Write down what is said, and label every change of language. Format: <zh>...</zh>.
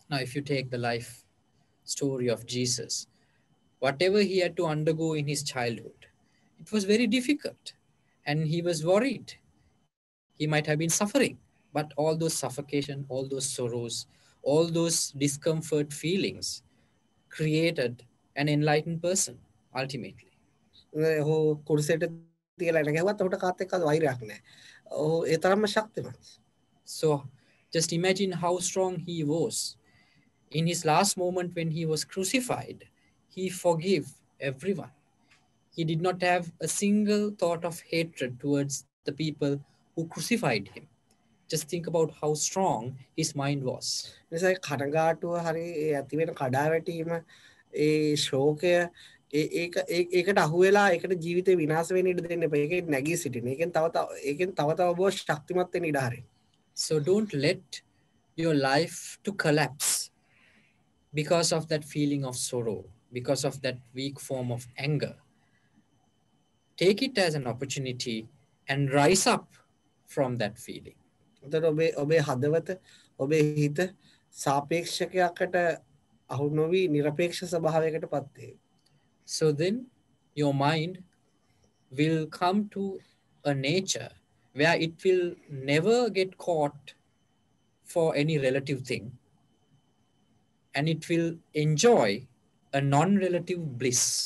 <en>Now if you take the life story of Jesus, whatever he had to undergo in his childhood, it was very difficult and he was worried. He might have been suffering, but all those suffocation, all those sorrows, all those discomfort feelings created an enlightened person ultimately.</en> <si>ඔහු කුරුසෙට තියලා නැගුවත් ඔහුට කාත් එක්ක වෛරයක් නැහැ. ඔහු ඒ තරම්ම ශක්තිමත්.</si> <en>So just imagine how strong he was. In his last moment when he was crucified, he forgave everyone. He did not have a single thought of hatred towards the people who crucified him. Just think about how strong his mind was.</en> <si>නිසා කනගාටුව හරි ඇති වෙන කඩාවැටීම ඒ ශෝකය ඒකට අහු වෙලා ඒකට ජීවිතේ විනාශ වෙන්න ඉඩ දෙන්න එපා. ඒකෙන් නැගී සිටින්න. ඒකෙන් තව තව ඔබ ශක්තිමත් වෙන්න ඉඩ හරින්න.</si> <en>So don't let your life to collapse because of that feeling of sorrow, because of that weak form of anger. Take it as an opportunity and rise up from that feeling.</en> <si>එතකොට ඔබේ හදවත ඔබේ හිත සාපේක්ෂකයකට අහු නොවි නිරපේක්ෂ ස්වභාවයකට පත් වේ.</si> <en>So then your mind will come to a nature where it will never get caught for any relative thing, and it will enjoy a non-relative bliss.</en>